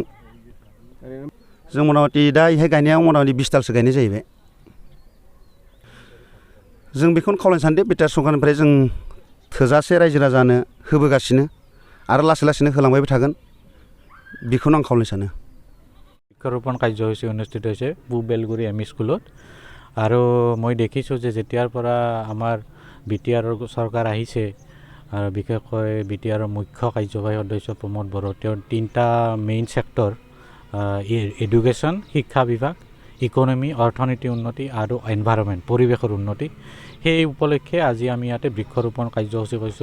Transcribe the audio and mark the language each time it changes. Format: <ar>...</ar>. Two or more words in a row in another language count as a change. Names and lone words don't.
<brx>जों मथा-मथि दा इहाय गायनायाव मथा-मथि 20 दालसो गायनाय जाहैबाय। जों बेखौनो खावलायनो सानदों बिटिआर सरकारनिफ्राय जों थोजासे रायजो राजानो होबोगासिनो आरो लासै लासैनो होलांबायबो थागोन। बेखौनो आं खावलायनो सानो।</brx> <as>বৃক্ষৰোপণ কাৰ্যসূচী অনুষ্ঠিত হৈছে পূব বেলগুৰি এম ই স্কুলত। আৰু মই দেখিছোঁ যে যেতিয়াৰ পৰা আমাৰ বিটিআৰৰ চৰকাৰ আহিছে আৰু বিশেষকৈ বিটিআৰৰ মুখ্য কাৰ্যবাহী সদস্য প্ৰমোদ বড়ো, তেওঁৰ 3টা</as> <en>main sector education</en> <as>শিক্ষা বিভাগ, ইকনমি অৰ্থনীতি উন্নতি আৰু এনভাইৰনমেণ্ট পৰিৱেশৰ উন্নতি, সেই উপলক্ষে আজি আমি ইয়াতে বৃক্ষৰোপণ কাৰ্যসূচী কৰিছোঁ।</as>